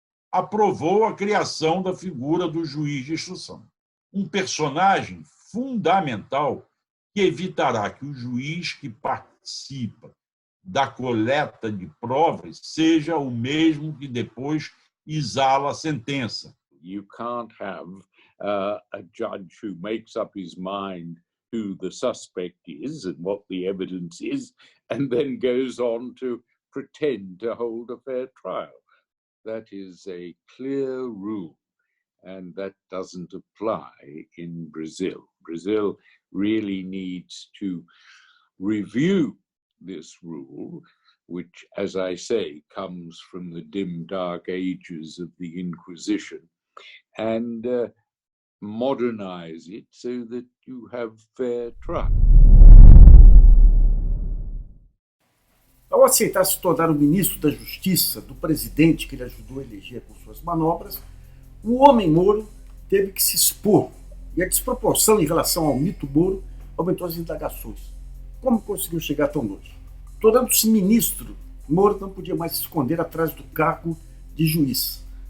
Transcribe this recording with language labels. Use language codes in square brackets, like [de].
[pt] aprovou a criação da figura do juiz de instrução, um personagem fundamental que evitará que o juiz que participa da coleta de provas seja o mesmo que depois exala a sentença. [en] You can't have a judge who makes up his mind who the suspect is and what the evidence is, and then goes on to pretend to hold a fair trial. That is a clear rule, and that doesn't apply in Brazil. Brazil really needs to review this rule, which, as I say, comes from the dim, dark ages of the Inquisition, and modernize it so that you have fair trial. [pt] Ao aceitar se tornar o ministro da Justiça do presidente que ele ajudou a eleger com suas manobras, o homem Moro teve que se expor, e a desproporção em relação ao mito Moro aumentou as indagações. Como conseguiu chegar tão longe? Tornando-se ministro, Moro não podia mais se esconder atrás do cargo de juiz.